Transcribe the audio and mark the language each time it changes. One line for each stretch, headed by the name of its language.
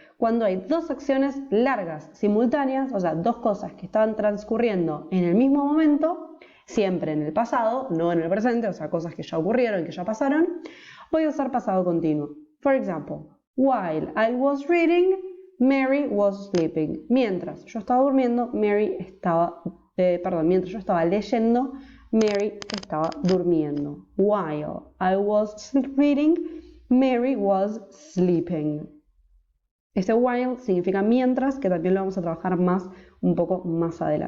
Spanish: Cuando hay dos acciones largas, simultáneas, o sea, dos cosas que están transcurriendo en el mismo momento, siempre en el pasado, no en el presente, o sea, cosas que ya ocurrieron, que ya pasaron, voy a usar pasado continuo.
English: For example, while I was reading, Mary was sleeping.
Spanish: Mientras yo estaba durmiendo, mientras yo estaba leyendo, Mary estaba durmiendo.
English: While I was reading, Mary was sleeping.
Spanish: Este while significa mientras, que también lo vamos a trabajar un poco más adelante. Espero que les sirva